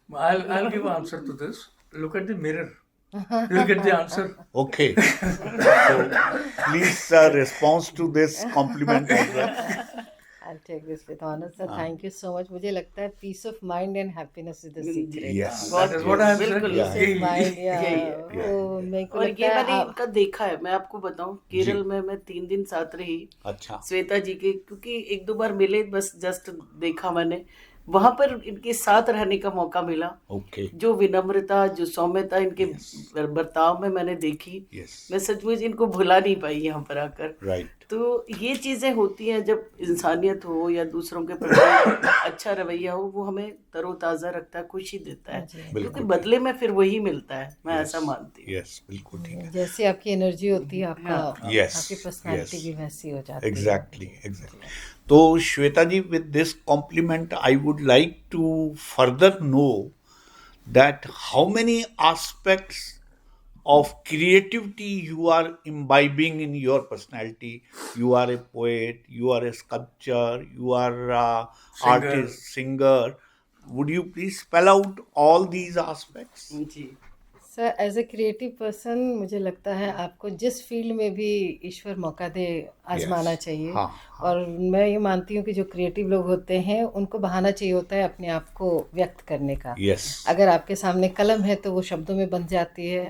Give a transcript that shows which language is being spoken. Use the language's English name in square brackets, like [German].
[English] I'll give an answer to this. Look at the mirror. You'll get the answer. Okay. So please response to this compliment as well. I'll take this with honor, sir. Thank you so much. [Hindi] मुझे लगता है [English] peace of mind and happiness is the secret. Yes. That is what I am saying. Peace of mind, [Hindi] तो मेरे को और लगता ये है मैंने इनका देखा है। मैं आपको बताऊं, केरल में मैं 3 दिन साथ रही। अच्छा। श्वेता जी के, क्योंकि 1-2 बार मिले, बस जस्ट देखा मैंने। वहां पर इनके साथ रहने का मौका मिला। जो विनम्रता, जो सौम्यता इनके बर्ताव में मैंने देखी, मैं सचमुच इनको भुला नहीं पाई यहाँ पर आकर। तो ये चीजें होती हैं जब इंसानियत हो या दूसरों के प्रति अच्छा रवैया हो, वो हमें तरोताजा रखता है, खुशी देता है, क्योंकि बदले में फिर वही मिलता है। मैं ऐसा मानती हूँ। बिल्कुल ठीक है। जैसे आपकी एनर्जी होती है, आपकी पर्सनालिटी भी वैसी हो जाती है। एग्जैक्टली। [English] तो Shweta ji, with this compliment, I would like to further know that how many aspects of creativity you are imbibing in your personality. You are a poet, you are a sculptor, you are Singer. artist, singer. Would you please spell out all these aspects? [Hindi] Ji sir, [English] as a creative person [Hindi] मुझे लगता है आपको जिस field में भी ईश्वर मौका दे आजमाना [English] Yes. [Hindi] चाहिए। हाँ, हाँ। और मैं ये मानती हूँ कि जो क्रिएटिव लोग होते हैं उनको बहाना चाहिए होता है अपने आप को व्यक्त करने का। [English] Yes. [Hindi] अगर आपके सामने कलम है तो वो शब्दों में बन जाती है।